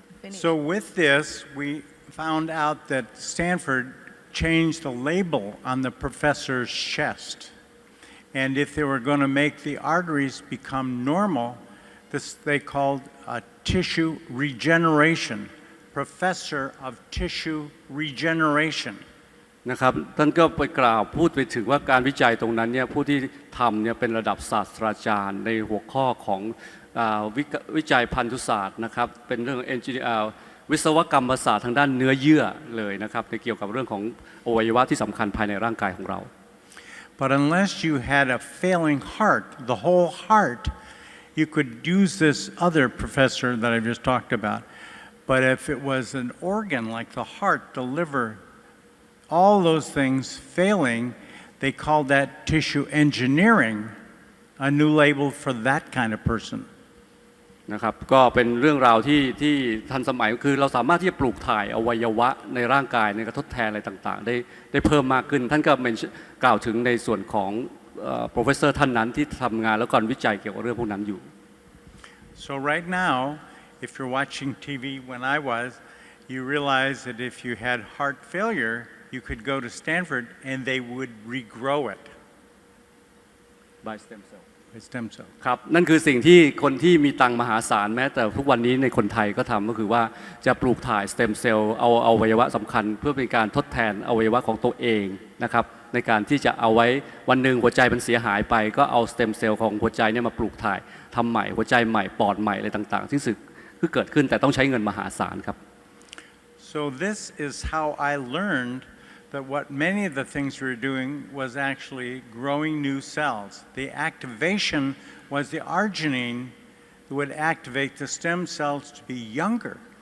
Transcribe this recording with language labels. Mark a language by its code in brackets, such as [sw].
[en] So with this, we found out that Stanford changed the label on the professor's chest. And if they were going to make the arteries become normal, they called tissue regeneration, professor of tissue regeneration. [th] นะครับ ท่านก็ไปกล่าวพูดไปถึงว่าการวิจัยตรงนั้นเนี่ยผู้ที่ทำเนี่ยเป็นระดับศาสตราจารย์ในหัวข้อของวิจัยพันธุศาสตร์นะครับเป็นเรื่องวิศวกรรมศาสตร์ทางด้านเนื้อเยื่อเลยนะครับในเกี่ยวกับเรื่องของอวัยวะที่สำคัญภายในร่างกายของเรา [en] But unless you had a failing heart, the whole heart, you could use this other professor that I just talked about. But if it was an organ like the heart, the liver, all those things failing, they called that tissue engineering, a new label for that kind of person. [th] นะครับก็เป็นเรื่องราวที่ทันสมัยคือเราสามารถที่จะปลูกถ่ายอวัยวะในร่างกายในกระทดแทนอะไรต่างๆได้เพิ่มมากขึ้นท่านก็กล่าวถึงในส่วนของprofessor ท่านนั้นที่ทำงานแล้วก่อนวิจัยเกี่ยวกับเรื่องพวกนั้นอยู่ [en] So right now, if you're watching TV when I was, you realize that if you had heart failure, you could go to Stanford and they would regrow it. by stem cell by stem cells. [th] ครับนั่นคือสิ่งที่คนที่มีตังค์มหาศาลแม้แต่ทุกวันนี้ในคนไทยก็ทำก็คือว่าจะปลูกถ่ายสเต็มเซลล์เอาอวัยวะสำคัญเพื่อเป็นการทดแทนอวัยวะของตัวเองนะครับในการที่จะเอาไว้วันหนึ่งหัวใจมันเสียหายไปก็เอาสเต็มเซลล์ของหัวใจเนี่ยมาปลูกถ่ายทำใหม่หัวใจใหม่ปอดใหม่อะไรต่างๆที่สึกคือเกิดขึ้นแต่ต้องใช้เงินมหาศาลครับ [en] So this is how I learned that what many of the things we were doing was actually growing new cells. The activation was the arginine that would activate the stem cells to be younger.